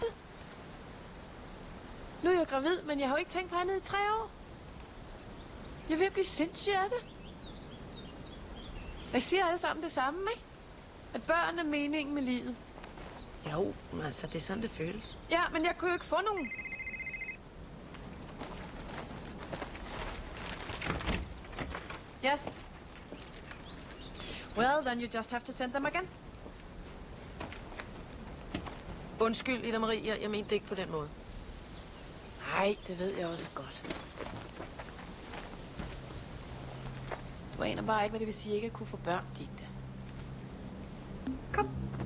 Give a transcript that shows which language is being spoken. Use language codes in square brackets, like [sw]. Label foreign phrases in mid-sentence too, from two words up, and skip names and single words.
[da] Nu er jeg gravid, men jeg har jo ikke tænkt på andet i 3 år. Jeg er ved at blive sindssyg af det. Jeg siger alle sammen det samme, ikke? At børn er meningen med livet. Jo, men altså, det er sådan, det føles. Ja, men jeg kunne jo ikke få nogen. [en] Yes. Well, then you just have to send them again. [da] Undskyld, Ida Marie, jeg mente det ikke på den måde. Nej, det ved jeg også godt. Du aner bare ikke, hvad det vil sige ikke at kunne få børn, Digte. Kom.